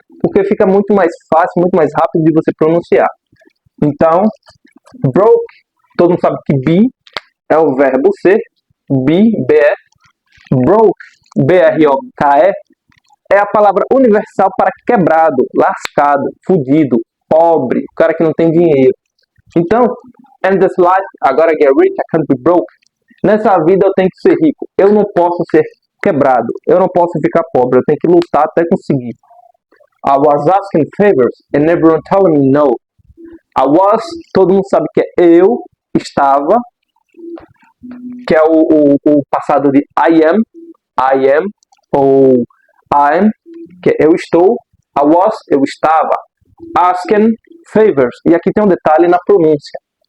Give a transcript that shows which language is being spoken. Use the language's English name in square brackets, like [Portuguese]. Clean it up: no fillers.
[Portuguese] Porque fica muito mais fácil, muito mais rápido de você pronunciar. Então, broke, todo mundo sabe que be é o verbo ser. Be, B-E. Broke, B-R-O-K-E, é a palavra universal para quebrado, lascado, fudido, pobre, o cara que não tem dinheiro. [English] Então, in this life, I gotta get rich, I can't be broke. [Portuguese] Nessa vida eu tenho que ser rico, eu não posso ser quebrado, eu não posso ficar pobre, eu tenho que lutar até conseguir. [English] I was asking favors and everyone telling me no. I was, [Portuguese] todo mundo sabe que é eu, estava, que é o passado de [English] I am, [Portuguese] ou [English] I'm, [Portuguese] que é eu estou, [English] I was, [Portuguese] eu estava, [English] asking favors, [Portuguese] e aqui tem um detalhe na pronúncia.